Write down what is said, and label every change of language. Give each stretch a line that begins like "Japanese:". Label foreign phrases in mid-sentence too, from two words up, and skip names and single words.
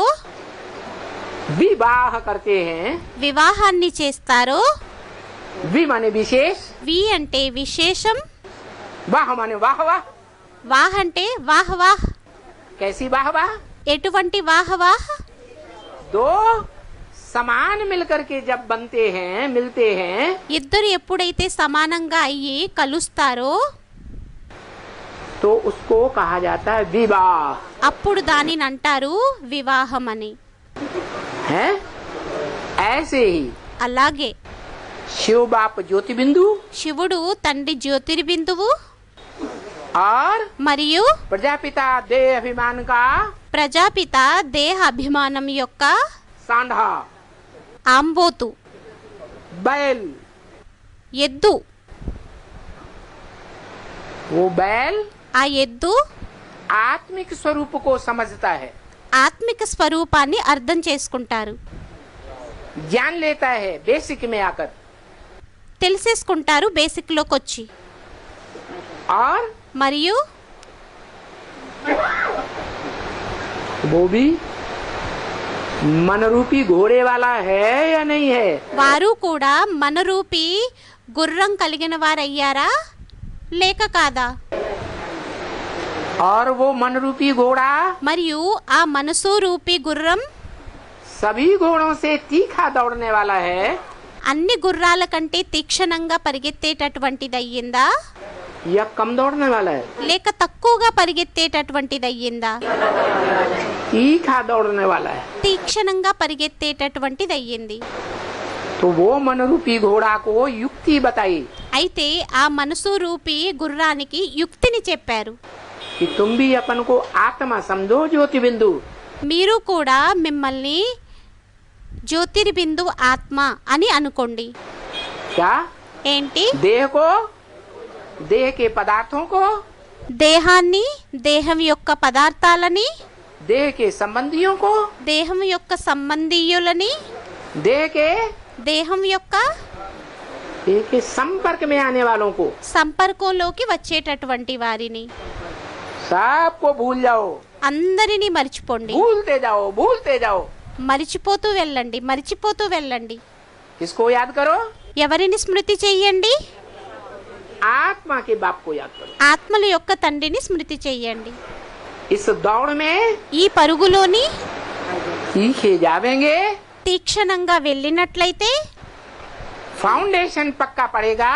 Hindi: विवाह करते हैं,
Telugu: వివాహాన్ని చేస్తారో,
Hindi: वि माने विशेष,
Telugu: వి అంటే విశేషం,
Hindi: वाह माने वाह वाह।
Telugu: వాహ్ అంటే వాహ్ వాహ్.
Hindi: कैसी वाह वाह?
Telugu: ఎటువంటి వాహ్ వాహ్?
Hindi: दो समान मिलकर के जब बनते हैं, मिलते हैं,
Telugu: ఇద్దరు ఎప్పుడైతే సమానంగా అయ్యి కలుస్తారో
Hindi: तो उसको कहा जाता है विवाह।
Telugu: అప్పుడు దానిని అంటారు వివాహం అని.
Hindi: है ऐसे ही
Telugu: అలాగే
Hindi: शिव बाप ज्योति बिंदु
Telugu: శివుడు తండ్రి జ్యోతిర్బిందువు
Hindi: और
Telugu: మరియు
Hindi: प्रजापिता देह अभिमान का
Telugu: ప్రజాపిత దేహ అభిమానం యొక్క
Hindi: सांधा,
Telugu: ఆంబోతు,
Hindi: बैल।
Telugu: ఎద్దు.
Hindi: वो बैल
Telugu: ఆ ఎద్దు
Hindi: आत्मिक स्वरूप को समझता है,
Telugu: ఆత్మిక స్వరూపాన్ని అర్థం చేసుకుంటారు,
Hindi: ज्ञान लेता है बेसिक में आकर,
Telugu: తెలిసేసుకుంటారు బేసిక్లోకి వచ్చి.
Hindi: और
Telugu: మరియు
Hindi: वो भी मन रूपी घोड़े वाला है या नहीं है?
Telugu: వారు కూడా మనరూపి గుర్రం కలిగిన వారయ్యారా లేక కాదా?
Hindi: और वो मन रूपी घोड़ा
Telugu: మరియు ఆ మనసు రూపి గుర్రం
Hindi: सभी घोड़ों से तीखा दौड़ने वाला है
Telugu: అన్ని గుర్రాల కంటే తీక్షణంగా పరిగెత్తేటటువంటిదయ్యిందా
Hindi: या कम दौड़ने वाला है?
Telugu: లేక తక్కువగా పరిగెత్తేటటువంటిదయ్యిందా?
Hindi: तीखा दौड़ने वाला है।
Telugu: తీక్షణంగా పరిగెత్తేటటువంటిదయ్యింది.
Hindi: तो वो मन रूपी घोड़ा को युक्ति बताई
Telugu: అయితే ఆ మనసు రూపి గుర్రానికి యుక్తిని చెప్పారు.
Hindi: कि तुम भी अपन को आत्मा समझो ज्योति बिंदु,
Telugu: మీరు కూడా మిమ్మల్ని జ్యోతిర్బిందు ఆత్మ అని అనుకోండి.
Hindi: क्या
Telugu: ఏంటి?
Hindi: देह को, देह के पदार्थों को,
Telugu: దేహాన్ని, దేహం యొక్క పదార్థాలని,
Hindi: देह के संबंधियों को,
Telugu: దేహం యొక్క సంబంధీయులని,
Hindi: देह के
Telugu: దేహం యొక్క
Hindi: देह के संपर्क में आने वालों को
Telugu: సంపర్కంలోకి వచ్చేటటువంటి వారిని
Hindi: सबको भूल जाओ,
Telugu: అందరినీ మర్చిపోండి.
Hindi: भूलते जाओ.
Telugu: మరిచిపోతూ వెళ్ళండి, మరిచిపోతూ వెళ్ళండి.
Hindi: किसको याद करो?
Telugu: ఎవరిని స్మృతి చెయ్యండి?
Hindi: आत्मा के बाप को याद करो.
Telugu: ఆత్మల యొక్క తండ్రిని స్మృతి చెయ్యండి.
Hindi: इस दौड़ में
Telugu: ఈ పరుగులోని
Hindi: सीखे जावेंगे,
Telugu: తీక్షణంగా వెళ్ళినట్లయితే
Hindi: फाउंडेशन पक्का पड़ेगा